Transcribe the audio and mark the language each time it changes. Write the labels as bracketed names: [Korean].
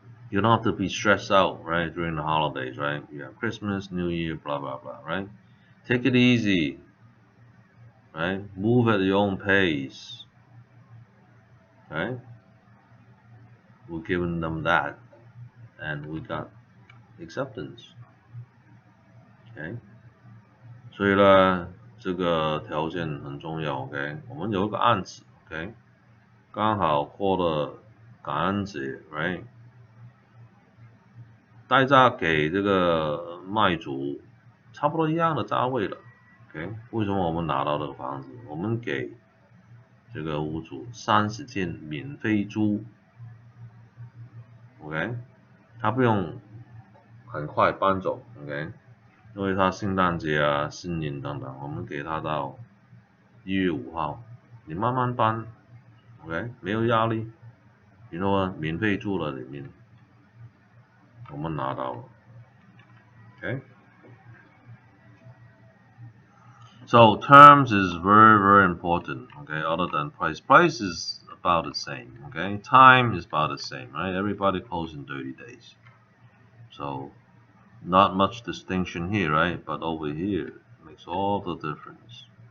[English] You don't have to be stressed out, right, during the holidays, right? You have Christmas, New Year, blah, blah, blah, right? Take it easy, right? Move at your own pace, right? We're giving them that, and we got acceptance, okay? [Chinese] 所以呢，这个条件很重要 ，OK？ 我们有一个案子 ，OK？ 刚好过了感恩节 ，right？代价给这个卖主差不多一样的价位了 ，OK？为什么我们拿到这个房子？我们给这个屋主30天免费租 ，OK？他不用很快搬走 ，OK？ 因为他圣诞节啊、新年等等，我们给他到1月5号，你慢慢搬 ，OK？没有压力，然后免费住了里面，我们拿到了 ，OK？ [English] So terms is very, very important, okay, other than price. Price is about the same, okay? Time is about the same, right? Everybody closes in 30 days. So not much distinction here, right? But over here makes all the difference.